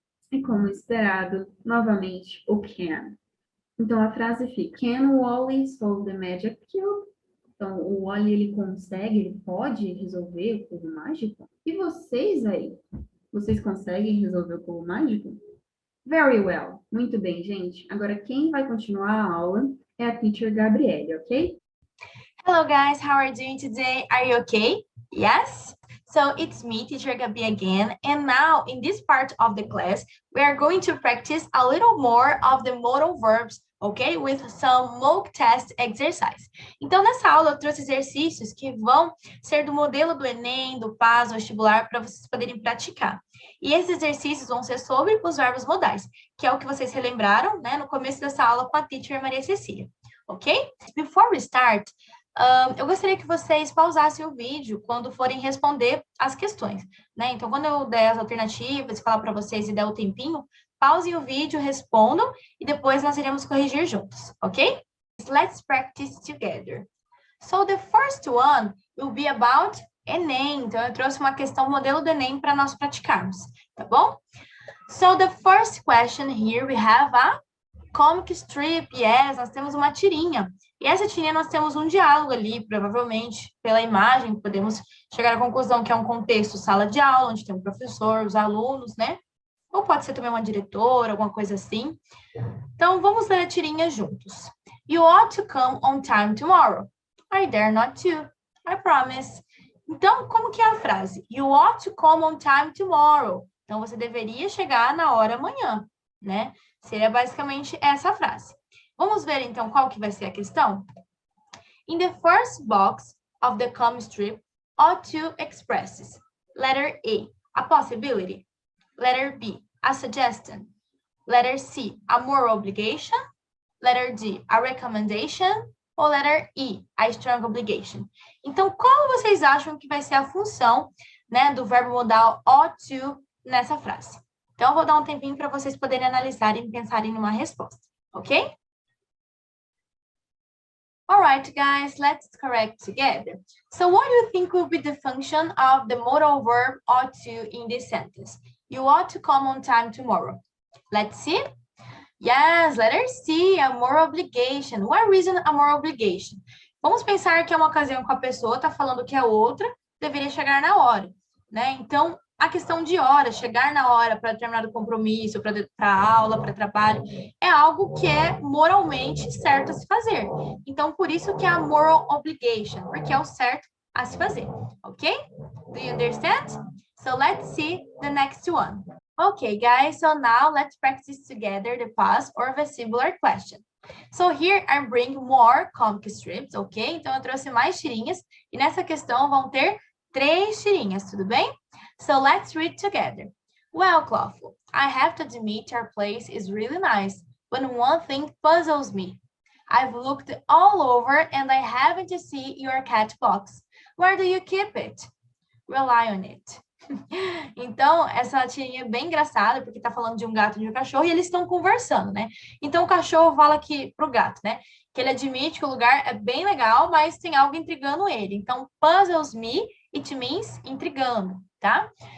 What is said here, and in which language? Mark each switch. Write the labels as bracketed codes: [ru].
[pt] E como esperado, novamente, o can. Então, a frase fica, [en] can Wall-E solve the magic cube? [pt] Então, o Wall-E, ele consegue, ele pode resolver o cubo mágico? E vocês aí? Vocês conseguem resolver o cubo mágico? [en] Very well. [pt] Muito bem, gente. Agora, quem vai continuar a aula é a teacher Gabriele, ok? [en] Hello guys, how are you doing today? Are you okay? Yes? So it's me, teacher Gabi again, and now in this part of the class, we are going to practice a little more of the modal verbs, okay? With some mock test exercise. [pt] Então, nessa aula, eu trouxe exercícios que vão ser do modelo do Enem, do PAS, do vestibular, para vocês poderem praticar. E esses exercícios vão ser sobre os verbos modais, que é o que vocês relembraram, né, no começo dessa aula com a teacher Maria Cecília, ok? [en] Before we start, [pt] eu gostaria que vocês pausassem o vídeo quando forem responder as questões, né? Então, quando eu der as alternativas, falar para vocês e der o tempinho, pausem o vídeo, respondam e depois nós iremos corrigir juntos, ok? [en] Let's practice together. So, the first one will be about Enem. [pt] Então, eu trouxe uma questão modelo do Enem para nós praticarmos, tá bom? [en] So, the first question here we have a comic strip, yes, [pt] nós temos uma tirinha. E essa tirinha nós temos um diálogo ali, provavelmente, pela imagem, podemos chegar à conclusão que é um contexto sala de aula, onde tem um professor, os alunos, né? Ou pode ser também uma diretora, alguma coisa assim. Então, vamos ler a tirinha juntos. [en] You ought to come on time tomorrow. I dare not to. I promise. [pt] Então, como que é a frase? [en] You ought to come on time tomorrow. [pt] Então, você deveria chegar na hora amanhã, né? Seria basicamente essa frase. Vamos ver, então, qual que vai ser a questão? [en] In the first box of the comic strip, ought to expresses. Letter A, a possibility. Letter B, a suggestion. Letter C, a moral obligation. Letter D, a recommendation. Ou letter E, a strong obligation. [pt] Então, qual vocês acham que vai ser a função, né, do verbo modal ought to nessa frase? Então, eu vou dar um tempinho para vocês poderem analisar e pensarem numa resposta, ok? [en] All right, guys, let's correct together. So what do you think will be the function of the modal verb ought to in this sentence? You ought to come on time tomorrow. Let's see. Yes, letter C, a moral obligation. What reason a moral obligation? [pt] Vamos pensar que é uma ocasião que a pessoa está falando que a outra deveria chegar na hora, né? Então, a questão de hora, chegar na hora para determinado compromisso, para aula, para trabalho, é algo que é moralmente certo a se fazer. Então, por isso que é a moral obligation, porque é o certo a se fazer, ok? [en] Do you understand? So, let's see the next one. Okay, guys, so now let's practice together the past or vestibular question. So here I bring more comic strips, ok? [pt] Então, eu trouxe mais tirinhas, e nessa questão vão ter 3 tirinhas, tudo bem? [en] So let's read together. Well, Clawful, I have to admit your place is really nice, but one thing puzzles me. I've looked all over and I haven't seen your cat box. Where do you keep it? Rely on it. [pt] Então, essa tirinha é bem engraçada, porque tá falando de um gato e de um cachorro, e eles estão conversando, né? Então, o cachorro fala aqui pro gato, né? Que ele admite que o lugar é bem legal, mas tem algo intrigando ele. Então, [en] puzzles me, it means [pt] intrigando, tá?